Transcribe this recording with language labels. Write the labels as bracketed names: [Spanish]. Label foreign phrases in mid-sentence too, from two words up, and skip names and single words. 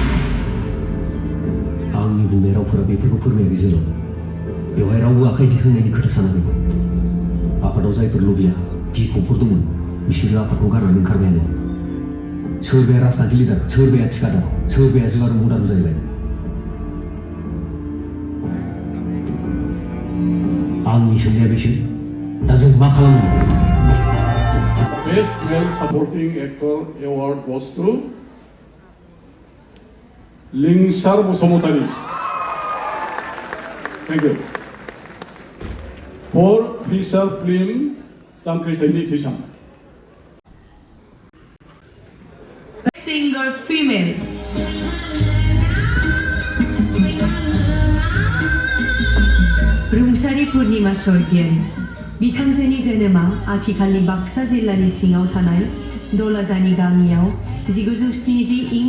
[Bodo] आंनि बुंनाय रावफोरा बेफोरखौ फोरमायाखै जेराव बेवहाय रावबो आखाइ दिखांनायनि खोथा सानाखै आफादाव जायफोर लबिया गिखंफोर दंमोन बिसोरो आफादखौ गारनानै ओंखारबायानो सोरबाया राजखान्थि लिडार सोरबाया थिखादार सोरबाया जुवार मुदार जाहैबाय आंनि सोंनाया बेसो दा जों मा खालामनो [English] Best Male Supporting Actor Award goes to Lingshar Busumutari. Thank you. For feature film Jangkri Thaini Thisam. Singer female. [Bodo] रुंसारि पुर्णिमा स्वर्गियारि बिथांजोनि जोनोमा आथिखालनि बाक्सा जिल्लानि सिङाव थानाय दलाजानि गामियाव 1970 इं